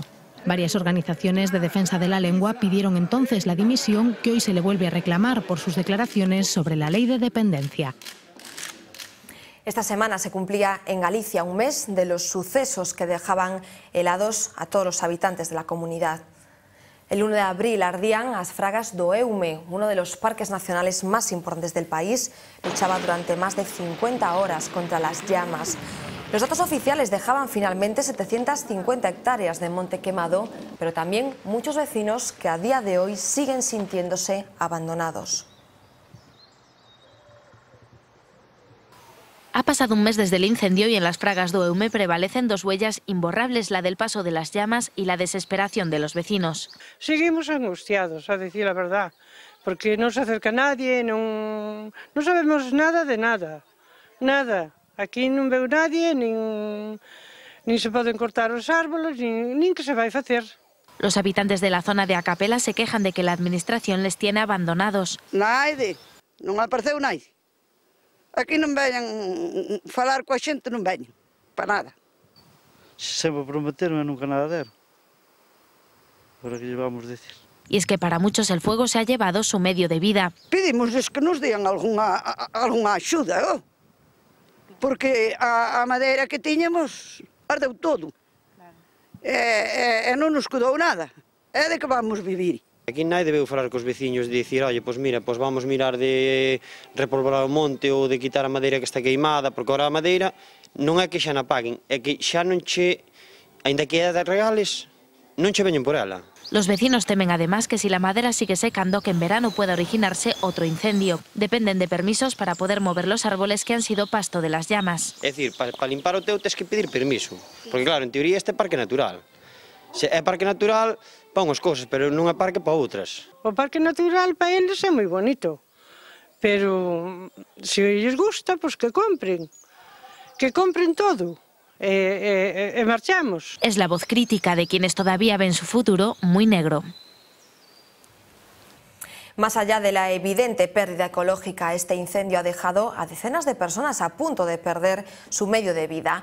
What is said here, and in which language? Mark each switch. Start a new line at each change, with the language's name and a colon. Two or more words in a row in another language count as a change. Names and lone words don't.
Spanish: Varias organizaciones de defensa de la lengua pidieron entonces la dimisión, que hoy se le vuelve a reclamar por sus declaraciones sobre la ley de dependencia. Esta semana se cumplía en Galicia un mes de los sucesos que dejaban helados a todos los habitantes de la comunidad. El 1 de abril ardían as fragas do Eume, uno de los parques nacionales más importantes del país. Luchaba durante más de 50 horas contra las llamas. Los datos oficiales dejaban finalmente 750 hectáreas de monte quemado, pero también muchos vecinos que a día de hoy siguen sintiéndose abandonados. Ha pasado un mes desde el incendio y en las fragas do Eume prevalecen dos huellas imborrables, la del paso de las llamas y la desesperación de los vecinos. Seguimos angustiados, a decir la verdad, porque no se acerca nadie, no sabemos nada de nada, nada.
Galician: Aquí non veu nadie, nin se poden cortar os árboles, nin que se vai facer.
Spanish: Los habitantes de la zona de Acapela se quejan de que la administración les tiene abandonados.
Galician: Naide, non apareceu naide. Aquí non veñan falar coa xente, non veñan, para nada. Sempre prometeron e nunca nada deron.
Spanish: Para que llevamos a decir. Y es que para muchos el fuego se ha llevado su medio de vida.
Galician: Pedimos que nos dean algunha axuda, porque a madeira que tiñamos ardeu todo. E non nos quedou nada. É de que vamos vivir. Aquí nadie debeu falar cos veciños de dicir, oye, pois mira, pois vamos mirar de repolvorar o monte ou de quitar a madeira que está queimada, porque ahora a madeira non é que xa na paguen, é que xa non che, aínda que é de regales, non che veñen por ela.
Spanish: Los vecinos temen además que si la madera sigue secando, que en verano pueda originarse otro incendio. Dependen de permisos para poder mover los árboles que han sido pasto de las llamas.
Galician: É dicir, para limpar o teu tes que pedir permiso, porque claro, en teoría este é parque natural. Se é parque natural, para unhas cousas, pero non é parque para outras. O parque natural para eles é moi bonito, pero se lles gusta, pois que compren todo. Marchamos.
Spanish: Es la voz crítica de quienes todavía ven su futuro muy negro. Más allá de la evidente pérdida ecológica, este incendio ha dejado a decenas de personas a punto de perder su medio de vida.